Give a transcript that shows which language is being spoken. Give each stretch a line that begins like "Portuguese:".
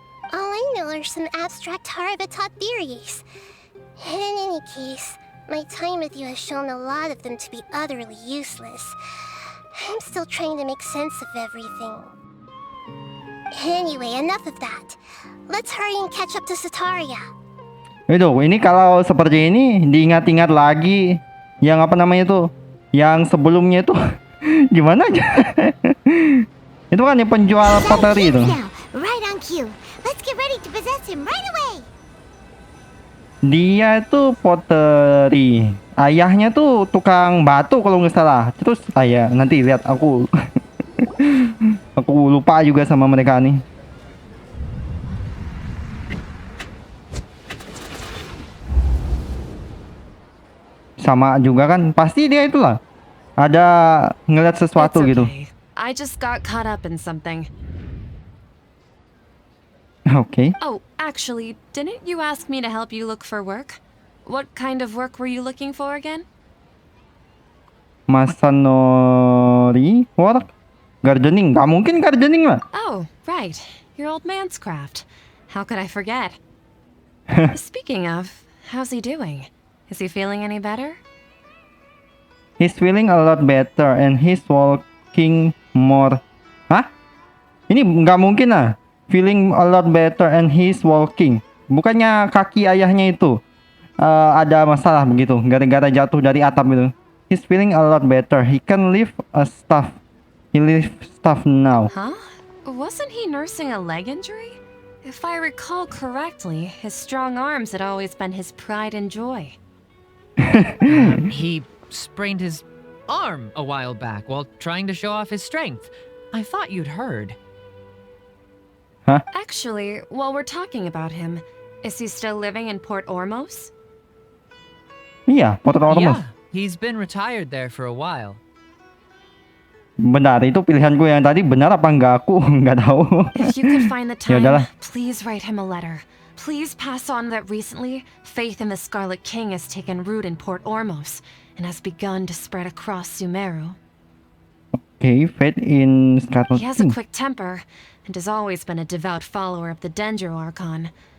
English: All I know are some abstract Harvard-taught theories. In any case, my time with you has shown a lot of them to be utterly useless. I'm still trying to make sense of everything. Anyway, enough of that. Let's hurry and catch up to Sataria.
Indonesian: Ini kalau seperti ini diingat-ingat lagi yang apa namanya tuh, yang sebelumnya itu gimana aja? Itu kan yang penjual pottery itu.
English: Now, right on cue. Let's get ready to possess him right away.
Indonesian: Dia itu pottery. Ayahnya tuh tukang batu kalau nggak salah. Terus nanti lihat aku aku lupa juga sama mereka nih. Sama juga kan, pasti dia itulah ada ngeliat sesuatu
English: It's
Indonesian: gitu.
English: okay. I just got caught up in something.
Indonesian: Oke.
English: Oh, actually, didn't you ask me to help you look for work? What kind of work were you looking for again? Masanori work gardening.
Indonesian: Gak mungkin gardening lah.
English: Oh, right. Your old man's craft. How could I forget? Speaking of, how's he doing? Is he feeling any better? He's feeling a lot better and he's walking more. Hah?
Indonesian: Ini nggak mungkin lah.
English: Feeling a lot better and he's walking.
Indonesian: Bukannya kaki ayahnya itu ada masalah begitu, gara-gara jatuh dari atap itu.
English: He's feeling a lot better. He can lift a stuff. He lifts stuff now. Huh? Wasn't he nursing a leg injury? If I recall correctly, his strong arms had always been his pride and joy. He sprained his arm a while back while trying to show off his strength. I thought you'd heard. Actually, while we're talking about him, is he still living in Port Ormos?
Indonesian: Iya, Port Ormos.
English: Yeah, he's been retired there for a while.
Indonesian: Benar, itu pilihanku yang tadi benar apa enggak, aku nggak tahu.
English: If you could find the time,
Indonesian: Yaudahlah.
English: please write him a letter. Please pass on that recently, faith in the Scarlet King has taken root in Port Ormos and has begun to spread across Sumeru. Okay, faith in Scarlet He has a King. quick temper and has always been a devout follower of the Dendro Archon.